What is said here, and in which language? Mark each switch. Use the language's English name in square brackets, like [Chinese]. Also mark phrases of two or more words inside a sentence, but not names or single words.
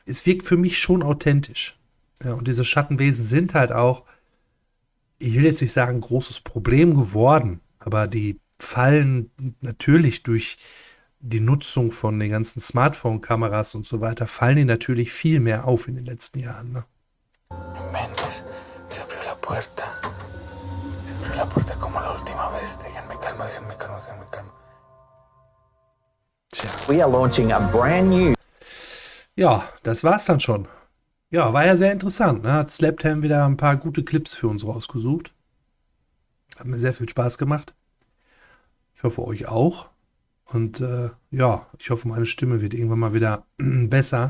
[German] es wirkt für mich schon authentisch. Ja, und diese Schattenwesen sind halt auch, ich will jetzt nicht sagen, ein großes Problem geworden, aber die fallen natürlich durch die Nutzung von den ganzen Smartphone-Kameras und so weiter, fallen die natürlich viel mehr auf in den letzten Jahren. Ne? [Spanish] Se abrió la puerta. Se abrió la puerta como la última vez. Déjenme calma. [German] Tja. [English] We are launching a brand new. [German] Ja, das war's dann schon. Ja, war ja sehr interessant. Ne? Hat Slaptam wieder ein paar gute Clips für uns rausgesucht. Hat mir sehr viel Spaß gemacht. Ich hoffe, euch auch. Und ja, ich hoffe, meine Stimme wird irgendwann mal wieder besser.